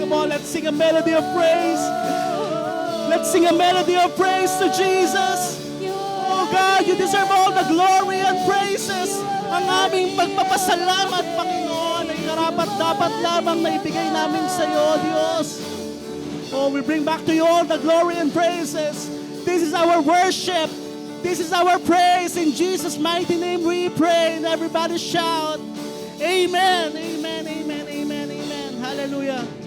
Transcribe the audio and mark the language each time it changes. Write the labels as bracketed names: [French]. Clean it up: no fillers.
[English] Come on, let's sing a melody of praise. Let's sing a melody of praise to Jesus. Oh God, you deserve all the glory and praises. [Filipino] Ang aming pagpapasalamat, Panginoon, ay karapat-dapat lamang na ibigay namin sa iyo, Diyos. [English] Oh, we bring back to you all the glory and praises. This is our worship. This is our praise. In Jesus' mighty name we pray. And everybody shout, Amen, amen, amen, amen, amen. Hallelujah.